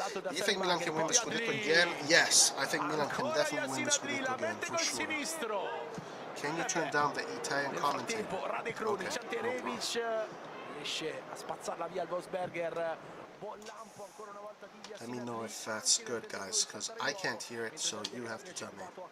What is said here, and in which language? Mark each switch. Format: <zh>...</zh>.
<en>Do you think Milan can win the Scudetto again? Yes, I think Milan can definitely win the Scudetto again, for sure. Can you turn down the Italian commentator? Okay, no problem.</en> <it>Riesce a spazzarla via il Wolfsberger. Buon lampo ancora una volta di</it> <en>Let me know if that's good, guys, because I can't hear it, so you have to tell me.</en>